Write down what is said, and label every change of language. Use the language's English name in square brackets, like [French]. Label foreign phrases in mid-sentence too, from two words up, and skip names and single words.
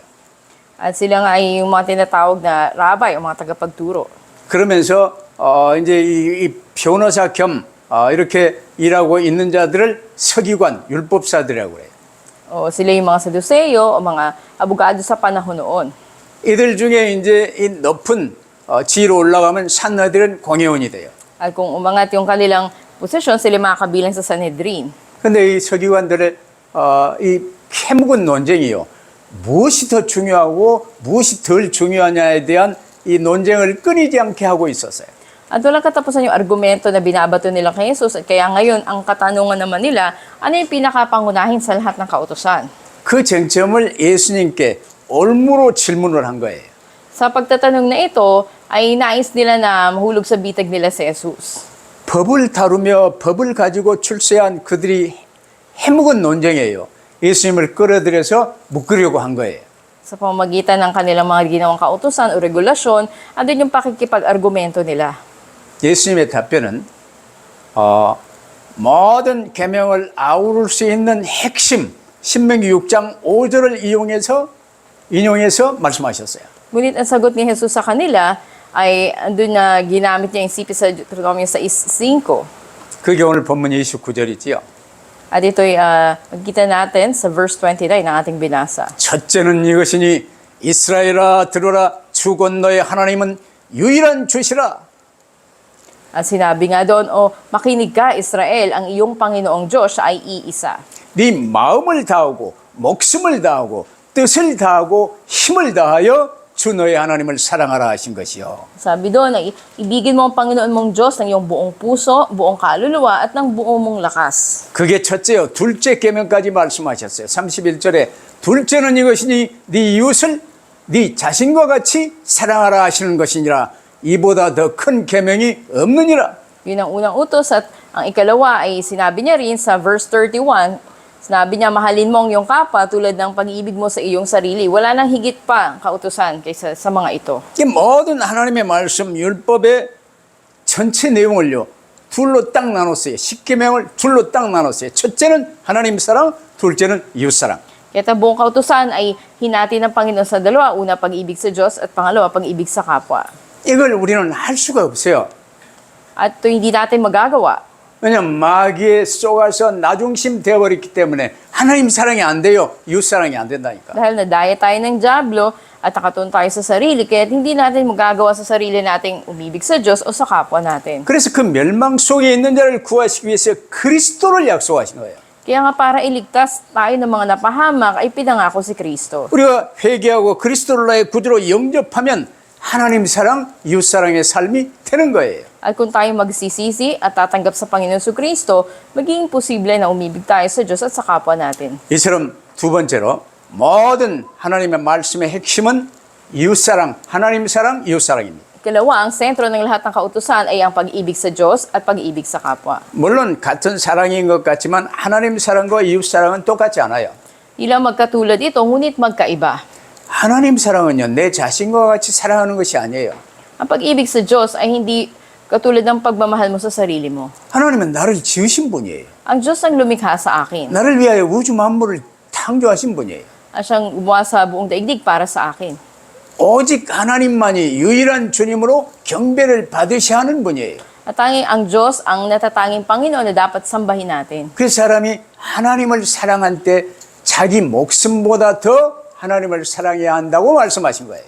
[Filipino] At sila nga ay yung mga tinatawag na rabbi o mga tagapagturo. [Korean] 그러면서 이제 이 변호사 겸 이렇게 일하고 있는 자들을 서기관, 율법사들이라고 그래요. [Filipino] O sila yung mga Saduceo o mga abogado sa panahon noon. [Korean] 이들 중에 이제 이 높은 지위로 올라가면 산나들은 공회원이 돼요. [Filipino] At kung umangat yung kanilang posisyon, sila makakabilang sa Sanhedrin. [Korean] 근데 이 서기관들의 이 캐묵은 논쟁이요. 무엇이 더 중요하고 무엇이 덜 중요하냐에 대한 이 논쟁을 끊이지 않게 하고 있었어요. [Filipino] At walang katapusan yung argumento na binabato nila kay Jesus. At kaya ngayon, ang katanungan naman nila, ano yung pinakapangunahin sa lahat ng kautusan? [Korean] 그 쟁점을 예수님께 올무로 질문을 한 거예요. [Filipino] Sa pagtatanong na ito, ay nais nila na mahulog sa bitag nila si Jesus. [Korean] 법을 다루며 법을 가지고 출세한 그들이 해묵은 논쟁이에요. 예수님을 끌어들여서 묶으려고 한 거예요. [Filipino] Sa pamamagitan ng kanilang mga ginawang kautusan o regulasyon, andun yung pakikipag-argumento nila. [Korean] 예수님의 답변은 모든 계명을 아우를 수 있는 핵심 신명기 6장 5절을 인용해서 말씀하셨어요. [Filipino] Ngunit ang sagot ni Jesus sa kanila ay andun na ginamit niya yung sipi sa Deuteronomio 6:5. [Korean] 그게 오늘 본문 29절이지요. [Filipino] At ito'y magkita natin sa verse 29 ng ating binasa. [Korean] 첫째는 이것이니 이스라엘아 들으라 주 곧 너의 하나님은 유일한 주시라. [Filipino] At sinabi nga doon, makinig ka Israel, ang iyong Panginoong Diyos ay iisa. [Korean] 네 마음을 다하고 목숨을 다하고 뜻을 다하고 힘을 다하여 주 너의 하나님을 사랑하라 하신 것이요. [Filipino] Sabi doon, ibigin mo ang Panginoon mong Diyos ng iyong buong puso, buong kaluluwa at ng buong mong lakas. [Korean] 그게 첫째요. 둘째 계명까지 말씀하셨어요. 31절에 둘째는 이것이니 네 이웃을 네 자신과 같이 사랑하라 하시는 것이니라. 이보다 더 큰 계명이 없느니라. [Filipino] Yun ang unang utos at ang ikalawa ay sinabi niya rin sa verse 31, sinabi niya, mahalin mo ang iyong kapwa tulad ng pag-ibig mo sa iyong sarili. Wala nang higit pa kautusan kaysa sa mga ito. [Korean] 이 모든 하나님의 말씀 율법의 전체 내용을요. 둘로 딱 나눴어요. 십계명을 둘로 딱 나눴어요. 첫째는 하나님 사랑, 둘째는 이웃 사랑. [Filipino] Kaya ang buong kautusan ay hinati ng Panginoon sa dalawa. Una, pag-ibig sa Diyos at pangalawa, pag-ibig sa kapwa. [Korean] 이걸 우리는 할 수가 없어요. [Filipino] At ito hindi natin magagawa. [Korean] 왜냐하면 마귀에 쏘가서 나중심 되어버렸기 때문에 하나님 사랑이 안 돼요. 이웃 사랑이 안 된다니까. [Filipino] Dahil nadaya tayo ng Diablo at nakatuon tayo sa sarili, kaya hindi natin magagawa sa sarili nating umibig sa Diyos o sa kapwa natin. [Korean] 그래서 그 멸망 속에 있는 자를 구하시기 위해서 그리스도를 약속하신 거예요. [Filipino] Kaya nga para iligtas tayo ng mga napahamak ay pinangako si Kristo. [Korean] 우리가 회개하고 그리스도를 나의 구주로 영접하면 하나님 사랑, 이웃 사랑의 삶이 되는 거예요. [Filipino] At kung tayo magsisisi at tatanggap sa Panginoon sa Kristo, magiging posible na umibig tayo sa Diyos at sa kapwa natin. [Korean] 이처럼 두 번째로 모든 하나님의 말씀의 핵심은 이웃 사랑, 하나님 사랑, 이웃 사랑입니다. [Filipino] Ikalawa, ang sentro ng lahat ng kautusan ay ang pag-ibig sa Diyos at pag-ibig sa kapwa. [Korean] 물론 같은 사랑인 것 같지만 하나님 사랑과 이웃 사랑은 똑같지 않아요. [Filipino] Ilang magkatulad ito, ngunit magkaiba. [Korean] 하나님 사랑은요, 내 자신과 같이 사랑하는 것이 아니에요. [Filipino] Ang pag-ibig sa Diyos ay hindi katulad ng pagmamahal mo sa sarili mo. [Korean] 하나님은 나를 지으신 분이에요. [Filipino] Ang Diyos ang lumikha sa akin. [Korean] 나를 위하여 우주 만물을 창조하신 분이에요. [Filipino] At siyang gumawa sa buong daigdig para sa akin. [Korean] 오직 하나님만이 유일한 주님으로 경배를 받으셔야 하는 분이에요. [Filipino] At tanging ang Diyos ang natatanging Panginoon na dapat sambahin natin. [Korean] 그 사람이 하나님을 사랑한 때 자기 목숨보다 더 하나님을 사랑해야 한다고 말씀하신 거예요.